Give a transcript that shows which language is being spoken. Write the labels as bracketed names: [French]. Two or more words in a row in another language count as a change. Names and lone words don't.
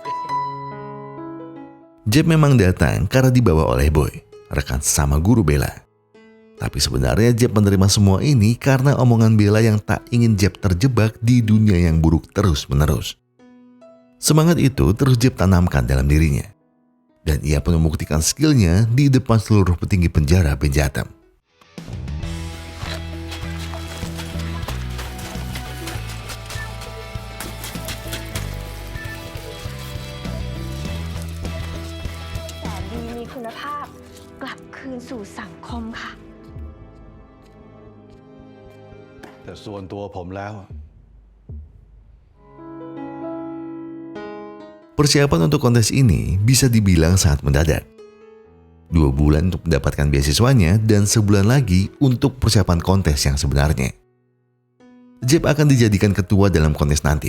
[Indonesian] Jeb memang datang karena dibawa oleh Boy, rekan sesama guru Bella. Tapi sebenarnya Jeb menerima semua ini karena omongan Bella yang tak ingin Jeb terjebak di dunia yang buruk terus-menerus. Semangat itu terus Jeb tanamkan dalam dirinya. Dan ia pun membuktikan skillnya di depan seluruh petinggi penjara Benjatam. [Thai] ดีมีคุณภาพกลับคืนสู่สังคมค่ะ แต่ส่วนตัวผมแล้ว [Indonesian] Persiapan untuk kontes ini bisa dibilang sangat mendadak. 2 bulan untuk mendapatkan beasiswanya dan sebulan lagi untuk persiapan kontes yang sebenarnya. Jeb akan dijadikan ketua dalam kontes nanti.